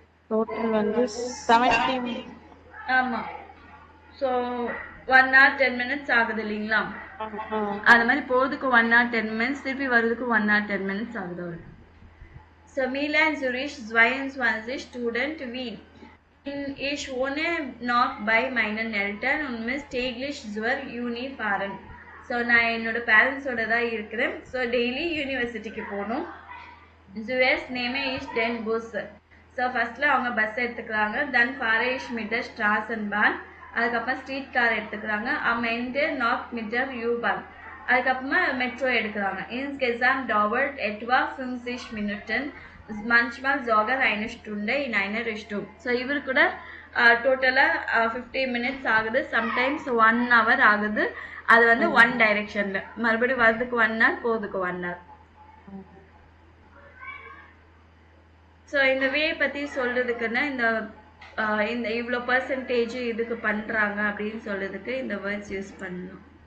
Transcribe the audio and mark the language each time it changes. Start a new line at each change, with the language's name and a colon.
Tamil: Total வந்து 70. ஆமாம். So
English: 1 hour 10 minutes
Tamil: ஆகுது இல்லைங்களா? அது மாதிரி போகிறதுக்கு 1 hour 10 minutes, திருப்பி வர்றதுக்கு 1 hour 10 minutes ஆகுது அவருக்கு. So Milan Zurich 22 Student Wien.
German: Ich wohne noch bei meinen Eltern und muss täglich zur Uni fahren.
Tamil: So நான் என்னோட பேரண்ட்ஸோட தான் இருக்கிறேன். ஸோ டெய்லி யூனிவர்சிட்டிக்கு போகணும்.
German: Zuerst nehme ich den Bus.
Tamil: So ஃபர்ஸ்ட்ல அவங்க பஸ் எடுத்துக்கிறாங்க.
German: Dann fahre ich mit der Straßenbahn.
Tamil: அதுக்கப்புறம் ஸ்ட்ரீட் கார் எடுத்துக்கிறாங்க.
German: Am Ende noch mit der U-Bahn.
Tamil: அதுக்கப்புறமா மெட்ரோ எடுக்கிறாங்க.
German: Insgesamt dauert etwa 50 Minuten. Manchmal sogar eine Stunde in eine Richtung.
Tamil: So இவர் கூட டோட்டலாக
English: 50 minutes
Tamil: ஆகுது. சம்டைம்ஸ்
English: 1 hour
Tamil: ஆகுது. அது வந்து 1 directionல. மறுபடியும் வர்றதுக்கு 1 hour, போகிறதுக்கு 1 hour. ஸோ இந்த வே பற்றி சொல்கிறதுக்குன்னா இந்த இவ்வளோ பர்சன்டேஜ் இதுக்கு பண்ணுறாங்க அப்படின்னு சொல்கிறதுக்கு இந்த வேர்ட்ஸ் யூஸ் பண்ணணும்.